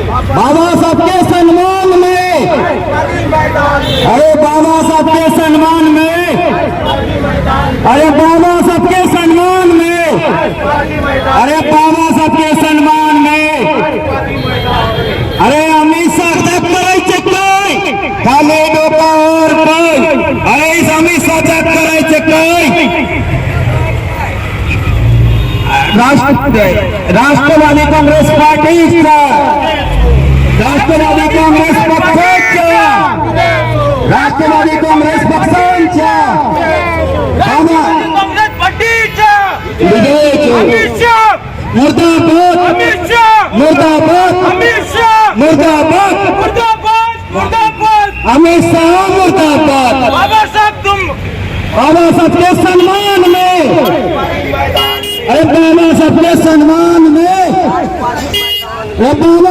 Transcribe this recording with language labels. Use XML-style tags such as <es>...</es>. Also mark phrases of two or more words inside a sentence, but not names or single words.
<hi>बाबा साहब के सम्मान में अरे बाबा साहब के सम्मान में अरे बाबा साहब के सम्मान में अरे बाबा साहब के सम्मान में अरे अमित शाह जब</hi> <mr>करायचे काय खाली डोकावर पण</mr> <hi>अरे इस अमित शाह जब</hi> <mr>करायचे काय राष्ट्रवादी काँग्रेस पार्टीचा राष्ट्रवादी काँग्रेस पक्षाचा राष्ट्रवादी काँग्रेस पक्षांच्या काँग्रेस पार्टीच्या विजयाची</mr> <hi>अमित शाह मुर्दाबाद अमित शाह मुर्दाबाद अमित शाह मुर्दाबाद मुर्दाबाद मुर्दाबाद अमित शाह मुर्दाबाद बाबा साहब तुम बाबा साहब के सम्मान में, अरे बाबा साहब के सम्मान में, अरे बाबा</hi>